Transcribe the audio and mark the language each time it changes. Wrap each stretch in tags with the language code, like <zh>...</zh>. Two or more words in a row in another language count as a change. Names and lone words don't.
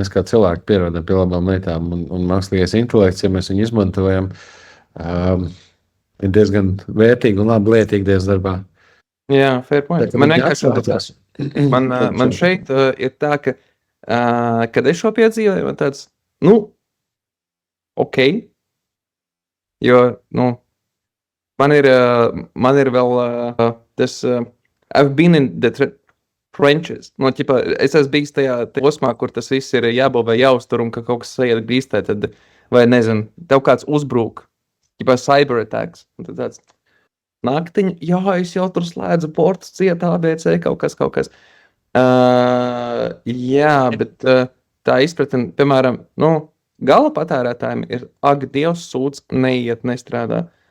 <lv>Mēs kā cilvēki pierodam pie labām lietām, un mākslīgais intelekts, ja mēs viņu izmantojam, ir diezgan vērtīgi un labi lietīgi dienas darbā. Jā, fair Tā point. kā Man viņi vienkārši atsaucās. man šeit ir tā, ka, kad es šo piedzīvoju, man tāds, ok, jo, man ir vēl tas,</lv> <en>I've been in the trenches.</en> <lv>Ķipa, es esmu bijis tajā posmā, kur tas viss ir jābūvē, jāuztur un ka kaut kas sajiet grīstē, tad, vai nezinu, tev kāds uzbruk, ķipa</lv> <en>cyber attacks,</en> <lv>un tad tāds, naktiņa, jā, es jau tur slēdzu portus ciet, ABC, kaut kas. Jā, bet tā izpratne, piemēram, gala patērētājiem ir, ak, Dievs sūdz, neiet, nestrādā.</lv>